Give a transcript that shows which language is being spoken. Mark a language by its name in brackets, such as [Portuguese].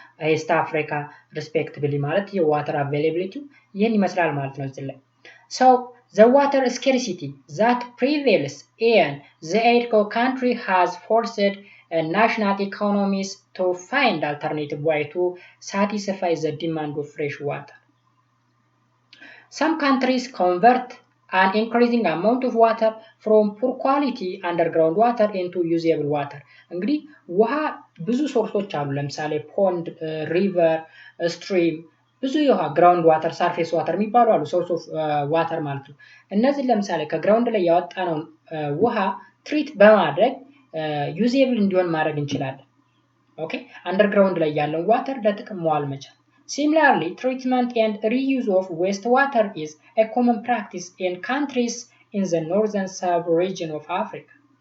[Amharic] ኢስት አፍሪካ respectively ማለት የዋተር availability ይህን ይመስላል ማለት ነው እዚህ ላይ። [English] So the water scarcity that prevails in the aid country has forced national economies to find alternative way to satisfy the demand of fresh water. Some countries convert an increasing amount of water from poor quality underground water into usable water. [Amharic] እንግዲህ ውሃ ብዙ ሶርሶች አሉ። ለምሳሌ ፖንድ፣ ሪቨር፣ ስትሪም ብዙ የውሃ ግራውንድ ዋተር፣ ሰርፌስ ዋተር የሚባሉ አሉ። [English] ሶርስ ኦፍ ዋተር [Amharic] ማለት ነው። እነዚህ ለምሳሌ ከግራውንድ ላይ ያወጣነውን ውሃ ትሪት በማድረግ ዩዜብል እንዲሆን ማድረግ እንችላለን። ኦኬ አንደርግራውንድ ላይ ያለውን ዋተር ለጥቅም መዋል መቻል። [English] Similarly, treatment and reuse of wastewater is a common practice in countries in the northern sub-region of Africa.